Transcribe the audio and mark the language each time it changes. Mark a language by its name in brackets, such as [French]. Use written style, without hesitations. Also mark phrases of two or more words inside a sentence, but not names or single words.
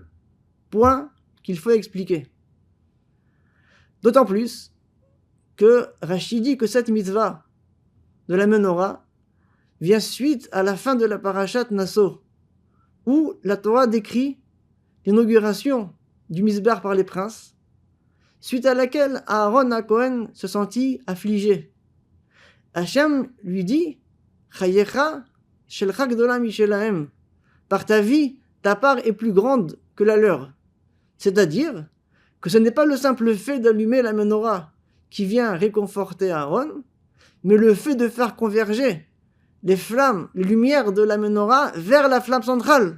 [French] Point qu'il faut expliquer. D'autant plus que Rashi dit que cette mitzvah de la menorah vient suite à la fin de la parashat Nasso, où la Torah décrit l'inauguration du misbéach par les princes, suite à laquelle Aaron HaKohen se sentit affligé. [Hebrew] Hachem [French] lui dit [Hebrew] חייך שלך גדולה משלהם. [French] Par ta vie, ta part est plus grande que la leur. C'est-à-dire que ce n'est pas le simple fait d'allumer la menorah qui vient réconforter Aaron, mais le fait de faire converger les flammes, les lumières de la menorah vers la flamme centrale.